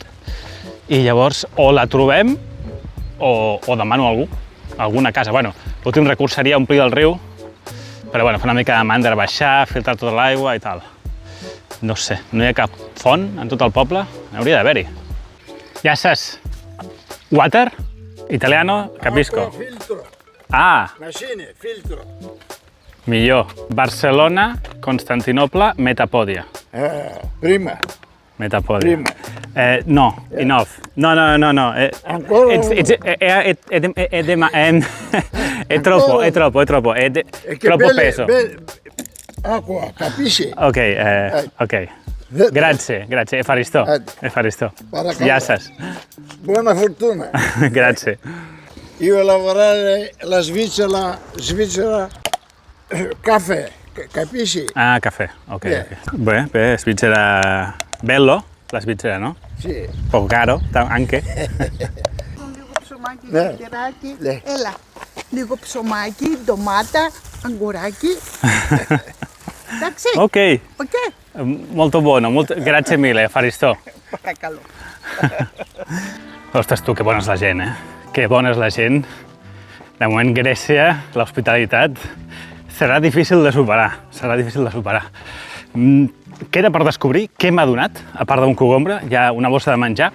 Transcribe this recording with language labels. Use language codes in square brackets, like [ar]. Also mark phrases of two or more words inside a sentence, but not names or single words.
[ca] I llavors o la trobem o demano a algú, a alguna casa. Bueno, l'últim recurs seria omplir el riu Però bueno, fa una mica de mandra baixar, filtrar tota l'aigua i tal. No sé, no hi ha cap font en tot el poble? Hauria d'haver-hi. Ja saps. [en] Water? [it] Italiano? Capisco. Acqua, filtro. Ah, Machine, filtro. [ca] millor. [it] Barcelona, Constantinople, Metapodia. Prima. Metapodia. Prima. [en] No, enough. No. [it] Ancora È troppo. Troppo peso. Acqua, capisci? Ok. Grazie. [el] Efaristo. Paracadà. [ca] Ja saps. [it] Buona fortuna. Grazie. Io lavorare la Svizzera, caffè, capisci? Ah, caffè. Ok. [en] Yeah. [it] Beh, Svizzera... Bello, la Svizzera, no? Sì. Poco caro, anche. [el] Λίγο ψωμάκι, Ναι. τυράκι. Ναι. Έλα. Λίγο ψωμάκι, ντομάτα, αγκουράκι. Εντάξει. [en] Ok. [el] Οκ. [it] Molto buono, grazie mille, Efaristo. [el] Παρακαλώ. [ca] Ostres, tu, que bona és la gent, eh? Que bona és la gent. De moment, Grècia, l'hospitalitat, serà difícil de superar. Queda per descobrir què m'ha donat, a part d'un cogombre, hi ha una bossa de menjar.